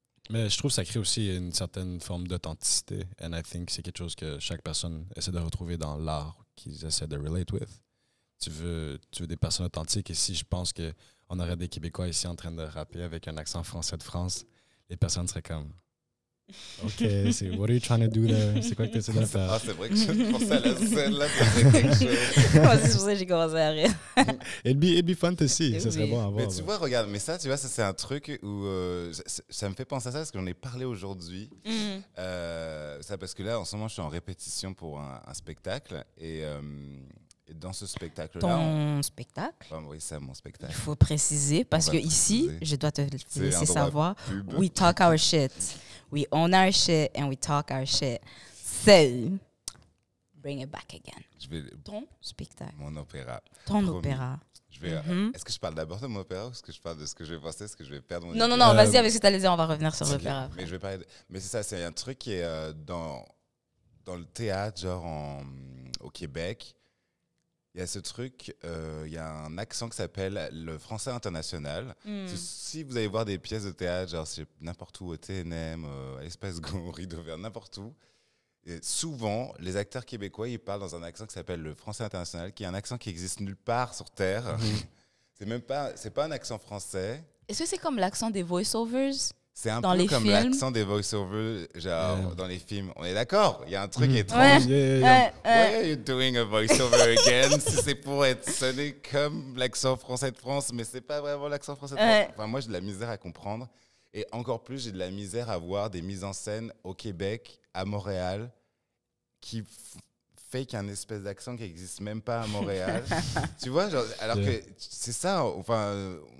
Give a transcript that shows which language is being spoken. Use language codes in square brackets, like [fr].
[fr] Mais je trouve que ça crée aussi une certaine forme d'authenticité. [en] And I think [fr] c'est quelque chose que chaque personne essaie de retrouver dans l'art qu'ils essaient de [en] relate with. [fr] Tu veux des personnes authentiques. Et si je pense qu'on aurait des Québécois ici en train de rapper avec un accent français de France, les personnes seraient comme... [en] OK, what are you trying to do there? [fr] C'est quoi que tu essaies de faire? C'est vrai que je pensais à la scène, là, c'est quelque chose. Moi, c'est pour ça que j'ai commencé à rire. [en] It'd be fun to see. [fr] Ça serait bon à voir. Mais tu vois, regarde, mais ça, tu vois, ça, c'est un truc où ça me fait penser à ça parce que j'en ai parlé aujourd'hui. Ça, parce que là, en ce moment, je suis en répétition pour un spectacle et dans ce spectacle-là... Ton spectacle? Oui, c'est mon spectacle. Il faut préciser parce que ici, je dois te laisser savoir, [en] we talk our shit. We own our shit and we talk our shit. So, bring it back again. [fr] Ton spectacle. Mon opéra. Ton opéra. Est-ce que je parle d'abord de mon opéra ou est-ce que je parle de ce que je vais penser? Est-ce que je vais perdre mon... Non, vas-y avec ce que tu allais dire, on va revenir sur l'opéra. Mais je vais parler mais c'est ça, c'est un truc qui est dans le théâtre, genre au Québec. Il y a ce truc, il y a un accent qui s'appelle le français international. Si vous allez voir des pièces de théâtre, genre n'importe où, au TNM, à l'Espace Go, Rideau Vert, n'importe où, et souvent, les acteurs québécois, ils parlent dans un accent qui s'appelle le français international, qui est un accent qui existe nulle part sur Terre. C'est pas un accent français. Est-ce que c'est comme l'accent des voice-overs? C'est un peu comme l'accent des voice-overs, genre dans les films. On est d'accord? Il y a un truc étrange. [en] Why are you doing a voice-over again? [fr] Si c'est pour être sonné comme l'accent français de France, mais c'est pas vraiment l'accent français de France. Enfin, moi, j'ai de la misère à comprendre. Et encore plus, j'ai de la misère à voir des mises en scène au Québec, à Montréal, qui fake un espèce d'accent qui n'existe même pas à Montréal. Tu vois, genre, alors que c'est ça, enfin...